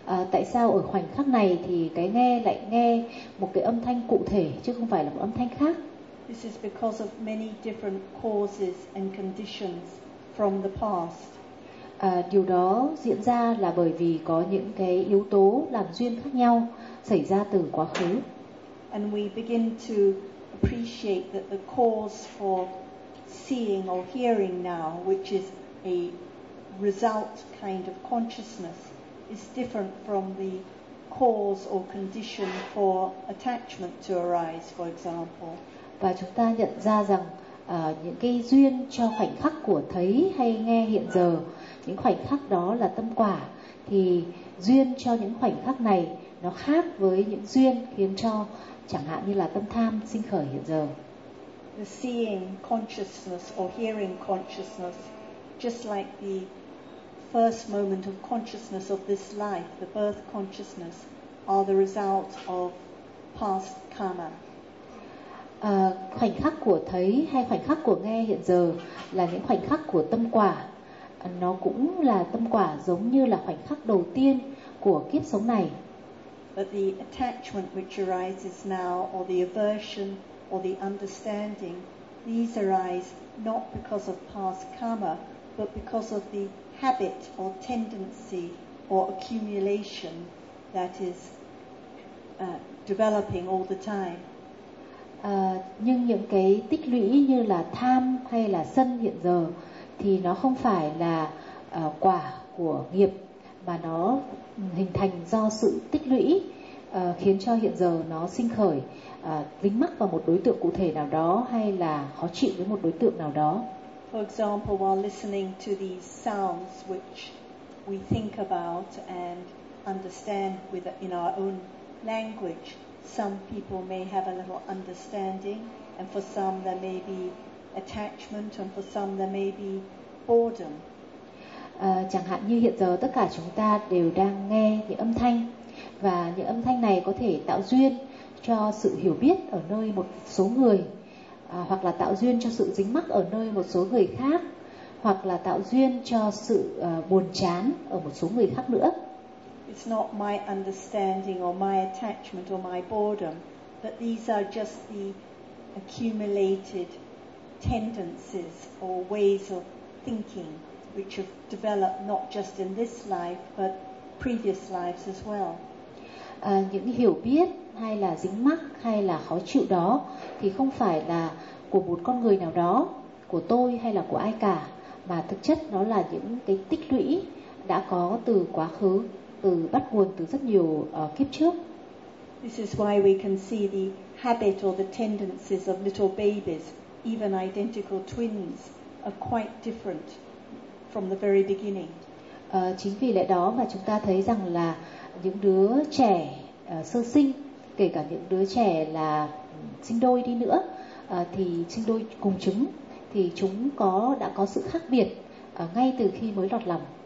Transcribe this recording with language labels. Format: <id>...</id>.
<vi>Tại sao ở khoảnh khắc này thì cái nghe lại nghe một cái âm thanh cụ thể chứ không phải là một âm thanh khác?</vi> <en>This is because of many different causes and conditions from the past.</en> <vi>Điều đó diễn ra là bởi vì có những cái yếu tố làm duyên khác nhau xảy ra từ quá khứ.</vi> <en>And we begin to appreciate that the cause for seeing or hearing now, which is a result kind of consciousness, is different from the cause or condition for attachment to arise, for example.</en> <vi>Và chúng ta nhận ra rằng những cái duyên cho khoảnh khắc của thấy hay nghe hiện giờ, những khoảnh khắc đó là tâm quả, thì duyên cho những khoảnh khắc này nó khác với những duyên khiến cho chẳng hạn như là tâm tham sinh khởi hiện giờ.</vi> <en>The seeing consciousness or hearing consciousness, just like the first moment of consciousness of this life, the birth consciousness, are the result of past karma.</en> <vi>Khoảnh khắc của thấy hay khoảnh khắc của nghe hiện giờ là những khoảnh khắc của tâm quả. Nó cũng là tâm quả giống như là khoảnh khắc đầu tiên của kiếp sống này.</vi> <en>But the attachment which arises now, or the aversion, or the understanding, these arise not because of past karma, but because of the habit or tendency or accumulation that is developing all the time.</en> <vi>Nhưng những cái tích lũy như là tham hay là sân hiện giờ thì nó không phải là quả của nghiệp, mà nó hình thành do sự tích lũy khiến cho hiện giờ nó sinh khởi, dính mắc vào một đối tượng cụ thể nào đó hay là khó chịu với một đối tượng nào đó.</vi> <en>For example, while listening to these sounds which we think about and understand with in our own language, some people may have a little understanding, and for some there may be attachment, and for some there may be boredom.</en> <vi>Chẳng hạn như hiện giờ tất cả chúng ta đều đang nghe những âm thanh, và những âm thanh này có thể tạo duyên cho sự hiểu biết ở nơi một số người, hoặc là tạo duyên cho sự dính mắc ở nơi một số người khác, hoặc là tạo duyên cho sự buồn chán ở một số người khác nữa.</vi> <en>It's not my understanding or my attachment or my boredom, but these are just the accumulated tendencies or ways of thinking which have developed not just in this life but previous lives as well.</en> <vi>Những hiểu biết hay là dính mắc hay là khó chịu đó thì không phải là của một con người nào đó, của tôi hay là của ai cả, mà thực chất nó là những cái tích lũy đã có từ quá khứ, từ bắt nguồn từ rất nhiều kiếp trước.</vi> <en>This is why we can see the habit or the tendencies of little babies, even identical twins, are quite different from the very beginning.</en> <vi>Chính vì lẽ đó mà chúng ta thấy rằng là những đứa trẻ sơ sinh, kể cả những đứa trẻ là sinh đôi đi nữa, thì sinh đôi cùng trứng thì chúng có đã có sự khác biệt ngay từ khi mới lọt lòng.</vi>